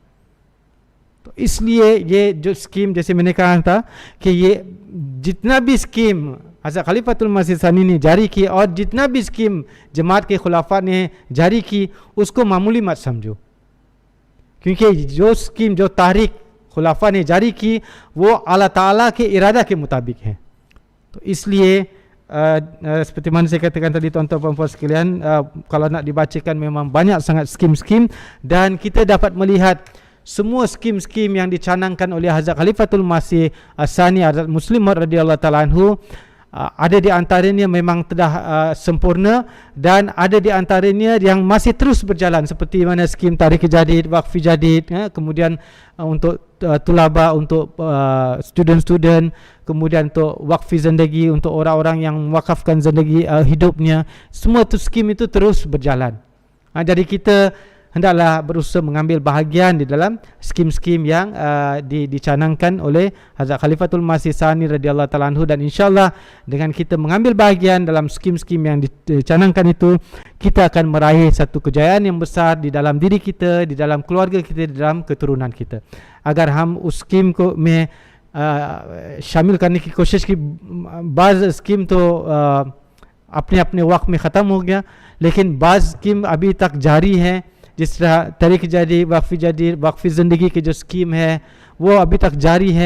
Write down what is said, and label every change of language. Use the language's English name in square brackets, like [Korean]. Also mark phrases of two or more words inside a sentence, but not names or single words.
[Hindi] तो इसलिए ये जो स्कीम, जैसे मैंने कहा था कि ये जितना भी स्कीम हज़रत खलीफतुल मसीह सानी ने जारी की और जितना भी स्कीम जमात के खुलाफा ने जारी की, उसको मामूली मत समझो, क्योंकि जो स्कीम, जो तारीख खुलाफा ने जारी की वो अल्लाह ताला के इरादा के मुताबिक है. तो इसलिए [Malay] seperti mana saya katakan tadi tuan-tuan puan-puan sekalian, kalau nak dibacakan memang banyak sangat skim-skim, dan kita dapat melihat semua skim-skim yang dicanangkan oleh Hazrat Khalifatul Masih As-Sani Hazrat Muslim Maud [Arabic] رضي الله تعالى عنه, [Malay] ada di antaranya memang telah sempurna, dan ada di antaranya yang masih terus berjalan, seperti mana skim Tarik Jadid, Waqf Jadid, kemudian untuk tulaba, untuk student-student, kemudian untuk Waqf Zindagi, untuk orang-orang yang mewakafkan zindagi hidupnya. Semua itu skim itu terus berjalan. Jadi kita hendaklah berusaha mengambil bahagian di dalam skim-skim yang dicanangkan oleh Hazrat Khalifatul Masih Sani [Arabic] رضي الله تعالى عنه. [Malay] Dan insyaAllah dengan kita mengambil bahagian dalam skim-skim yang dicanangkan itu, kita akan meraih satu kejayaan yang besar di dalam diri kita, di dalam keluarga kita, di dalam keturunan kita. [Hindi] Agar हम उस स्कीम को में शामिल करने की कोशिश की. बाज़ स्कीम तो अपने अपने वक्त में ख़त्म हो गया, लेकिन बाज़ स्कीम अभी तक जारी है. जिस तरह तरीक़ जदीद, वक़्फ़ जदीद, वक़्फ़ ज़िंदगी की जो स्कीम है वो अभी तक जारी है.